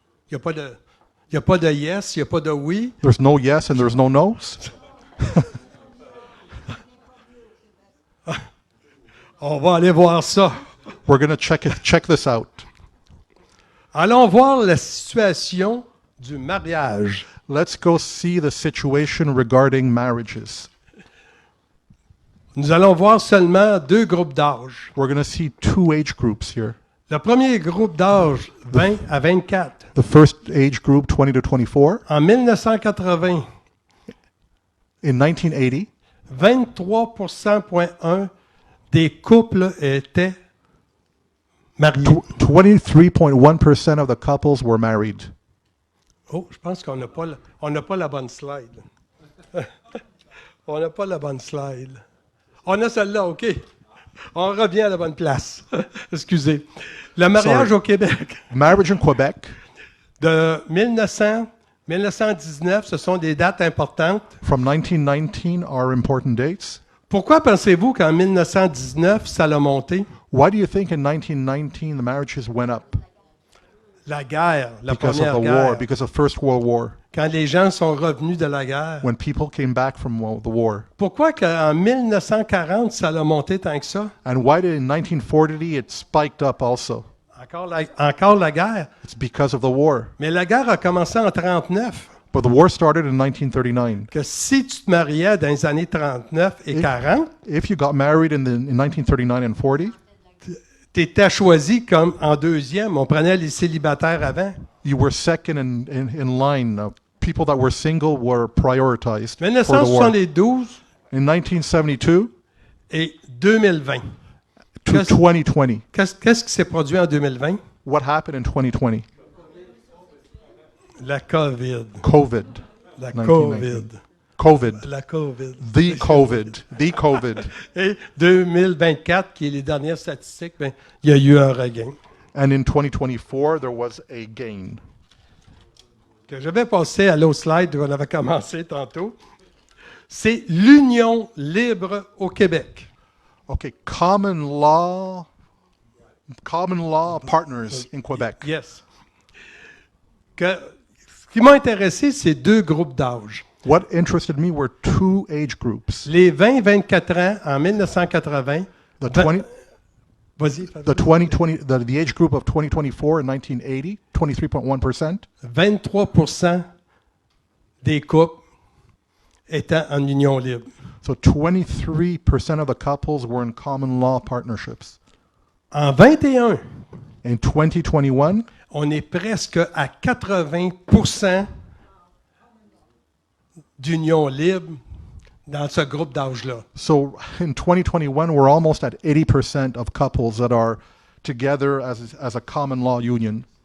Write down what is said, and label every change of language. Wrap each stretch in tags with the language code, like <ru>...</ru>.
<fr>Il n'y a pas de yes, il n'y a pas de oui.</fr> <en>There's no yes and there's no no's.</en> <fr>On va aller voir ça.</fr> <en>We're going to check this out.</en> <fr>Allons voir la situation du mariage.</fr> <en>Let's go see the situation regarding marriages.</en> <fr>Nous allons voir seulement 2 groupes d'âge.</fr> <en>We're going to see 2 age groups here.</en> <fr>Le premier groupe d'âge, 20 à 24.</fr> <en>The first age group, 20 to 24.</en> <fr>En 1980,</fr> <en>In 1980,</en> <fr>23,1% des couples étaient mariés.</fr> <en>23.1% of the couples were married.</en> <fr>Oh, je pense qu'on n'a pas, on n'a pas la bonne slide. On n'a pas la bonne slide. On a celle-là, OK. On revient à la bonne place. Excusez. Le mariage</fr> <en>Sorry.</en> <fr>au Québec</fr> <en>Marriage in Quebec</en> <fr>de 1919, ce sont des dates importantes.</fr> <en>from 1919 are important dates.</en> <fr>Pourquoi pensez-vous qu'en 1919, ça a monté?</fr> <en>Why do you think in 1919 the marriages went up?</en> <fr>La guerre, la</fr> <en>Because of</en> <fr>première</fr> <en>the war,</en> <fr>guerre.</fr> <en>because of First World War,</en> <fr>Quand les gens sont revenus de la guerre.</fr> <en>when people came back from the war.</en> <fr>Pourquoi qu'en 1940, ça a monté tant que ça?</fr> <en>And why did in 1940 it spiked up also?</en> <fr>Encore la guerre.</fr> <en>It's because of the war.</en> <fr>Mais la guerre a commencé en 1939.</fr> <en>But the war started in 1939.</en> <fr>Que si tu te mariais dans les années 39 et 40,</fr> <en>If you got married in 1939 and 40,</en> <fr>tu étais choisi comme en deuxième. On prenait les célibataires avant.</fr> <en>you were second in line. People that were single were prioritized for the war.</en> <fr>1972</fr> <en>In 1972</en> <fr>et 2020.</fr> <en>to</en> <fr>Qu'est-ce</fr> <en>2020,</en> <fr>qu'est-ce qui s'est produit en 2020?</fr> <en>what happened in 2020?</en> <fr>La COVID.</fr> <en>COVID.</en> <fr>La</fr> <en>1919.</en> <fr>COVID.</fr> <en>COVID.</en> <fr>La COVID.</fr> <en>The COVID. The COVID.</en> <fr>Et 2024, qui est les dernières statistiques, ben, il y a eu un regain.</fr> <en>And in 2024, there was a gain.</en> <fr>Que je vais passer à l'autre slide qu'on avait commencé tantôt. C'est l'union libre au Québec.</fr> <en>Okay, common law partners in Quebec. Yes.</en> <fr>Ce qui m'a intéressé, c'est 2 groupes d'âge.</fr> <en>What interested me were 2 age groups.</en> <fr>Les 20-24 ans en 1980.</fr> <en>The 20,</en> <fr>Vas-y.</fr> <en>the age group of 2024 in 1980, 23.1%.</en> <fr>23% des couples étaient en union libre.</fr> <en>So 23% of the couples were in common law partnerships.</en> <fr>En 21,</fr> <en>In 2021,</en> <fr>on est presque à 80% d'union libre dans ce groupe d'âge-là.</fr> <en>so in 2021, we're almost at 80% of couples that are together as a common law union.</en>